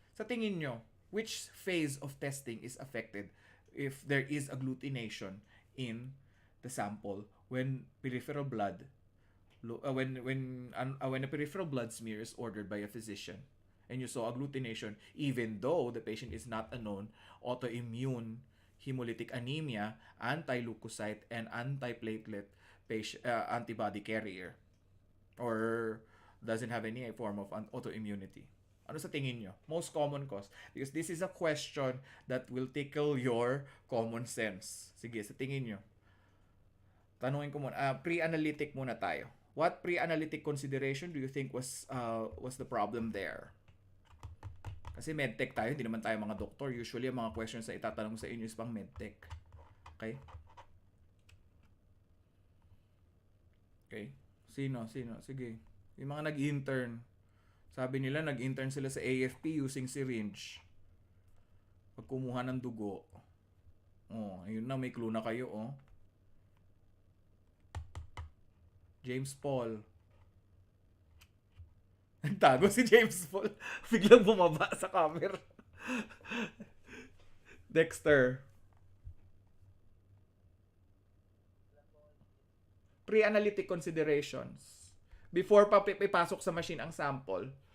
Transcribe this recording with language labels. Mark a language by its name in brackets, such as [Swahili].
[Filipino] Sa tingin nyo, [English] which phase of testing is affected if there is agglutination in the sample when peripheral blood when a peripheral blood smear is ordered by a physician and you saw agglutination even though the patient is not a known autoimmune hemolytic anemia, anti-leukocyte, and anti-platelet antibody carrier or doesn't have any form of autoimmunity. [Filipino] Ano sa tingin nyo? [English] Most common cause. Because this is a question that will tickle your common sense. [Filipino] Sige, sa tingin nyo. Tanungin ko muna. [English] Pre-analytic [Filipino] muna tayo. [English] What pre-analytic consideration do you think was the problem there? [Filipino] Kasi medtech tayo, hindi naman tayo mga doktor. Usually, ang mga questions na itatanong sa inyo is pang medtech. [English] Okay? [Filipino] Okay? Sino? Sige. Yung mga nag-intern. Sabi nila, nag-intern sila sa AFP using syringe. Pag kumuha ng dugo. Oh, ayun na, may clue na kayo, oh. James Paul. Nagtago si James Paul. Biglang bumaba sa camera. Dexter. [English] Pre-analytic considerations. [Filipino] Before pa ipasok sa machine ang sample.